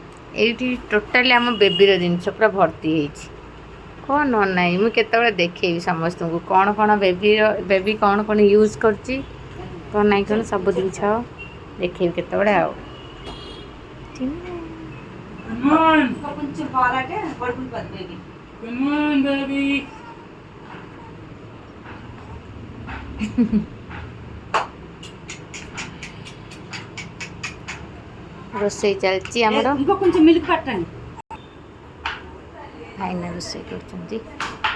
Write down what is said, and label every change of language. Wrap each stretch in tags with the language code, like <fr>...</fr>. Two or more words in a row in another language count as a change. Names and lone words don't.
<or>ଏଇଠି ଟୋଟାଲି ଆମ ବେବିର ଜିନିଷ ପୁରା ଭର୍ତ୍ତି ହେଇଛି। କ'ଣ ନ ନାହିଁ ମୁଁ କେତେବେଳେ ଦେଖେଇବି ସମସ୍ତଙ୍କୁ କ'ଣ କ'ଣ ବେବି କ'ଣ କ'ଣ ୟୁଜ୍ କରୁଛି, କ'ଣ ନାହିଁ କ'ଣ ସବୁ ଜିନିଷ ଦେଖେଇବି କେତେବେଳେ ଆଉ।</or> <en>Come on.</en> <te>కొంచెం పాలంటే పడుకుంటుంది బేబీ.</te> <en>Come on, baby.</en> <or>ରୋଷେଇ ଚାଲିଛି ଆମର।</or> <te>ఇంకో కొంచెం మిల్క్ పట్టండి.</te> <or>ଭାଇନା ରୋଷେଇ କରୁଛନ୍ତି।</or>